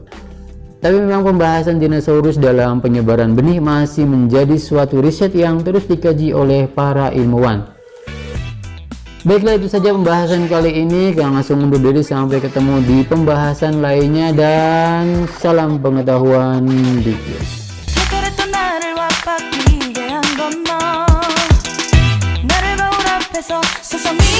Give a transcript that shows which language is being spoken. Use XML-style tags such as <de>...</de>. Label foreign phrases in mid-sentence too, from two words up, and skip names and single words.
<id>Tapi memang pembahasan dinosaurus dalam penyebaran benih masih menjadi suatu riset yang terus dikaji oleh para ilmuwan. Baiklah, itu saja pembahasan kali ini. Kang langsung undur diri, sampai ketemu di pembahasan lainnya dan salam pengetahuan dikit.</id> <ko>나를 바뀌게 한 건 너 나를 거울 앞에서</ko>